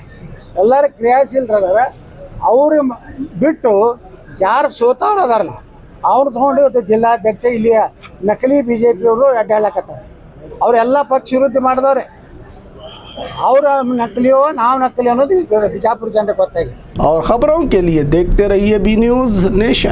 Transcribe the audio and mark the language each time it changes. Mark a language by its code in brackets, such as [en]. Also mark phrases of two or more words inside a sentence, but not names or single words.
[kn] ಎಲ್ಲರೂ ಕ್ರಿಯಾಶೀಲರದಾರ. ಅವರು ಬಿಟ್ಟು ಯಾರು ಸೋತವ್ರು ಅದಾರಲ್ಲ ಅವ್ರು ತೊಗೊಂಡು ಇವತ್ತು ಜಿಲ್ಲಾಧ್ಯಕ್ಷ ಇಲ್ಲಿಯ ನಕಲಿ ಬಿ ಜೆ ಪಿಯವರು ಅಡ್ಡಾಡ್ಲಕತ್ತಾರೆ. ಅವರೆಲ್ಲ ಪಕ್ಷ ವಿರೋಧಿ ಮಾಡಿದವ್ರೆ. ಅವ್ರ ನಕಲಿಯೋ ನಾವು ನಕಲಿ ಅನ್ನೋದು ಬಿಜಾಪುರ ಜನರಿಗೆ ಗೊತ್ತಾಗಿದೆ। [hi] और खबरों के लिए देखते रहिए बी न्यूज नेशन।